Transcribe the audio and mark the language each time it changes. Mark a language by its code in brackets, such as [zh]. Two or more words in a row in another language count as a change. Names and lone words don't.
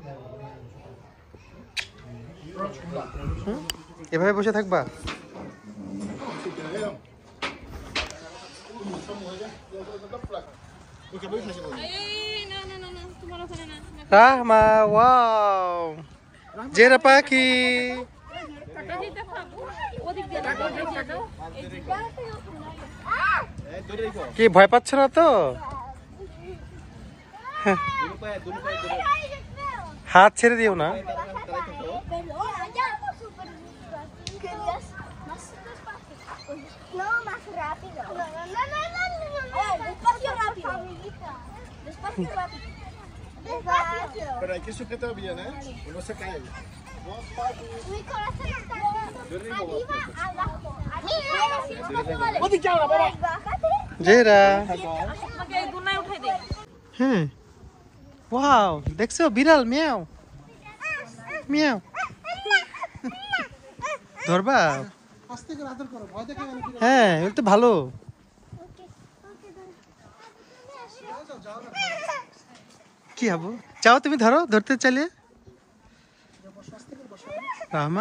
[bn] এভাবে বসে থাকবা রাহমা ওয়াও জেরা পাখি কি ভয় পাচ্ছ না তো হাত ছেড়ে দিও না [es] No, más rápido. No. Despacio rápido. Despacio rápido. Despacio. Pero hay que sujetar bien, ¿eh? No se cae. Mi corazón está arriba, abajo. [bn] জেরা হ্যাঁ ওয়াও দেখছো বিড়াল মিয়াও মিয়াও ধরবা হ্যাঁ এটা তো ভালো কি হবো চাও তুমি ধরো ধরতে চাইলে রাহমা